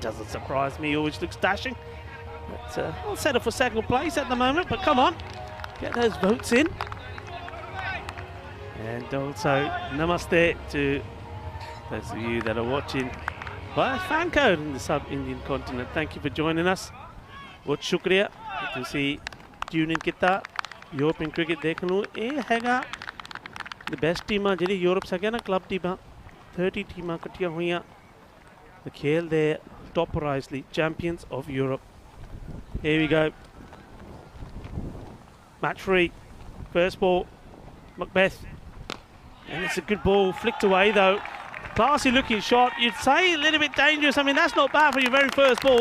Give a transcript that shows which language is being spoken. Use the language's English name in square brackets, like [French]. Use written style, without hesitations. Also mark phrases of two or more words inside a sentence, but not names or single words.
[English] Doesn't surprise me, he always looks dashing. But I'll settle for second place at the moment, but come on, get those votes in. And also, namaste to those of you that are watching via fan code in the sub-Indian continent. Thank you for joining us. [Punjabi] ਬਹੁਤ ਸ਼ੁਕਰੀਆ ਕਿ ਤੁਸੀ [English] tune in [Punjabi] किया [English] European cricket [Punjabi] ਦੇਖਣੇ ਲੋ ਯੇ ਹੈਗਾ [English] the best [Punjabi] ਟੀਮਾਂ ਜਿਹੜੀ ਯੂਰਪ ਚ ਹੈ ਨਾ ਕਲੱਬ ਟੀਮਾਂ 30 ਟੀਮਾਂ ਕੱਠੀਆਂ ਹੋਈਆਂ the ਖੇਲ ਦੇ [English] top prize league champions of Europe. Here we go. Match 3. First ball, Macbeth. And it's a good ball, flicked away though. Classy looking shot. You'd say a little bit dangerous. I mean, that's not bad for your very first ball.